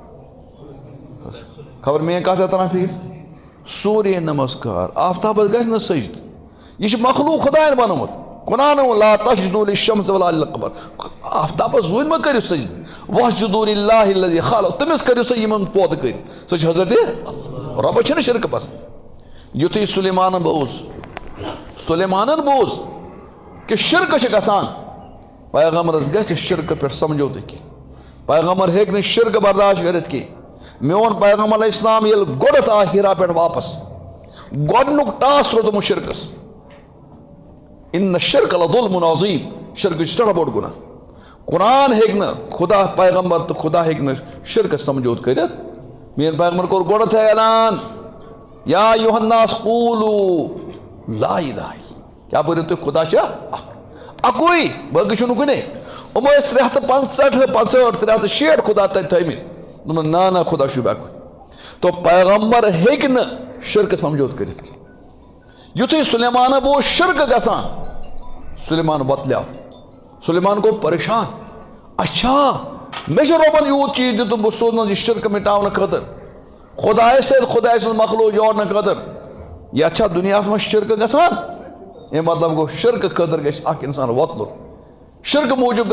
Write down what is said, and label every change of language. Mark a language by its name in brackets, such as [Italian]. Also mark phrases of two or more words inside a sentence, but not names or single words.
[Kashmiri] خبر میں کہا تران پھر سوریہ نمسکار آفتابس گژھِ نہٕ سجد یہ چھ مخلوق خدایَن بنومت قرآن [Arabic] لا تسجدوا للشمس ولا للقمر [Kashmiri] آفتابس زوٗنۍ ما کٔرِو سجد [Arabic] واسجدوا للہ الذی خلق [Kashmiri] تٔمِس کٔرِو سا یِمن پودٕ کٔرۍ سۄ چھِ حضرت رۄبس چھنہٕ شرکہٕ پسند یُتھُے سلیمانن بوز کہ شرکہٕ چھِ گژھان پیغمبرس گژھِ شرکہٕ پٮ۪ٹھ سمجھوتہٕ کینٛہہ پیغمبر ہیٚکہِ نہٕ شرکہٕ برداشت کٔرِتھ کینٛہہ میون پیغمبر علیہ السلام یل گۄڈٕ آو ہیرا پٮ۪ٹھ واپس گۄڈنیُک ٹاس تروٚومُت شرکس [Arabic] ان الشرک لظلم عظیم [Kashmiri] شرک چھُ سٮ۪ٹھاہ بوٚڑ گُناہ قرآن ہیٚکہِ نہٕ خدا پیغمبر تہٕ خدا ہیٚکہِ نہٕ شرکس سمجھوت کٔرِتھ میون پیغمبر کوٚر گۄڈٕتھے اعلان [Arabic] یا ایُہا الناس قولوا لا الہ [Kashmiri] کیٛاہ پٔرِو تُہۍ خدا چھا اکُے باقٕے چھُنہٕ کُنے یِمو ٲسۍ 365 خدا تتہِ تھٲیمٕتۍ دپن نا نا خدا چھُ اکُے تو پیغمبر ہیٚکہِ نہٕ شرکہٕ سمجھوت کٔرِتھ کینٛہہ یُتھُے سلیمانہ اوس شرکہٕ گژھان سلیمان وۄتلیو سلیمان گوٚو پریشان اچھا مےٚ چھُ رۄبن یوٗت چیٖز دیُتمُت بہٕ سوزنس یہِ شرکہٕ مٹاونہٕ خٲطرٕ خدایس سۭتۍ خداے سُنٛد مخلوق جوڑنہٕ خٲطرٕ یتھ چھا دُنیاہس منٛز شرکہٕ گژھان امیُک مطلب گوٚو شرکہٕ خٲطرٕ گژھِ اکھ انسان وۄتلُن شرکہٕ موٗجوٗب